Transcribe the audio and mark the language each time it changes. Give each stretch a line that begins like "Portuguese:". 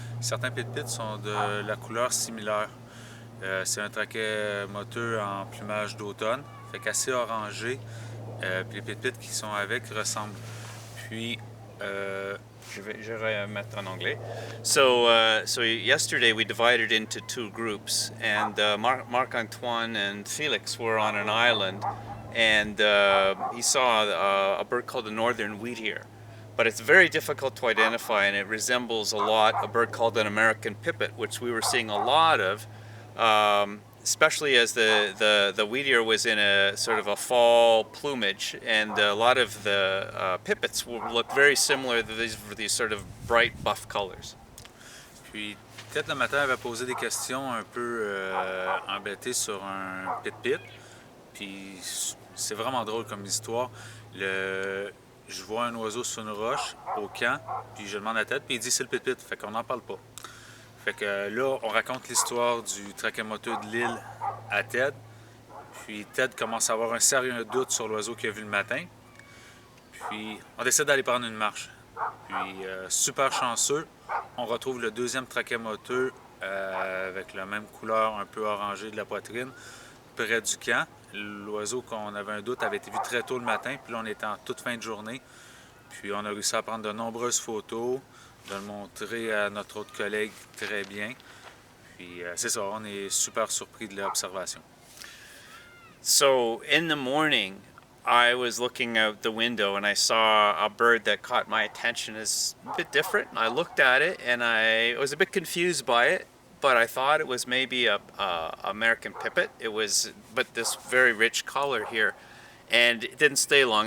French: Certains pit-pits sont de la couleur similaire. C'est un traquet moteux en plumage d'automne, fait qu'assez orangé. Puis les pit-pits qui sont avec ressemblent. Puis je vais mettre en anglais.
English: So yesterday we divided into two groups, and Marc-Antoine and Felix were on an island, and he saw a bird called the Northern Wheatear. But it's very difficult to identify, and it resembles a lot a bird called an American pipit, which we were seeing a lot of, especially as the Wheatear was in a sort of a fall plumage, and a lot of the pipits look very similar to these sort of bright buff colors.
French: Puis, peut-être le matin avait posé des questions un peu embêtées sur un pit-pit. Puis, c'est vraiment drôle comme histoire. Je vois un oiseau sur une roche au camp, puis je demande à Ted, puis il dit c'est le pit-pit, fait qu'on n'en parle pas. Fait que là, on raconte l'histoire du traquet moteux de l'île à Ted, puis Ted commence à avoir un sérieux doute sur l'oiseau qu'il a vu le matin, puis on décide d'aller prendre une marche. Puis super chanceux, on retrouve le deuxième traquet moteux avec la même couleur un peu orangée de la poitrine, près du camp. L'oiseau qu'on avait un doute avait été vu très tôt le matin, puis là on était en toute fin de journée. Puis on a réussi à prendre de nombreuses photos, de le montrer à notre autre collègue très bien. Puis c'est ça, on est super surpris de l'observation.
English: So in the morning, I was looking out the window and I saw a bird that caught my attention as a bit different. I looked at it and I was a bit confused by it. But I thought it was maybe a American pipit. But this very rich color here, and it didn't stay long.